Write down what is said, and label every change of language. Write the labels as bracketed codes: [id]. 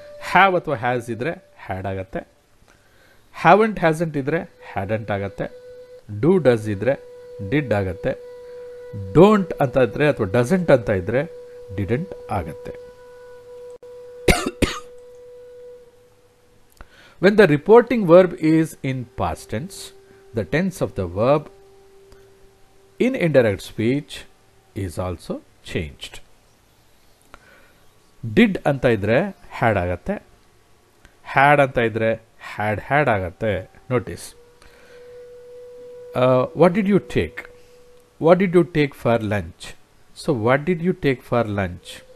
[kn] Have ಅಥವಾ has ಇದ್ದರೆ had ಆಗುತ್ತೆ. ಹ್ಯಾವಂಟ್ ಹ್ಯಾಸಂಟ್ ಇದ್ದರೆ ಹ್ಯಾಡಂಟ್ ಆಗುತ್ತೆ. ಡೂ ಡಸ್ ಇದ್ದರೆ ಡಿಡ್ ಆಗುತ್ತೆ. ಡೋಂಟ್ ಅಂತ ಇದ್ದರೆ ಅಥವಾ ಡಸಂಟ್ ಅಂತ ಇದ್ದರೆ ಡಿಡೆಂಟ್ ಆಗುತ್ತೆ. [en] When the reporting verb is in past tense, the tense of the verb in indirect speech is also changed. [kn] Did ಅಂತ ಇದ್ರೆ had ಆಗತ್ತೆ, had ಅಂತ ಇದ್ರೆ had ಆಗತ್ತೆ. [en] Notice. What did you take? What did you take for lunch? So what did you take for lunch?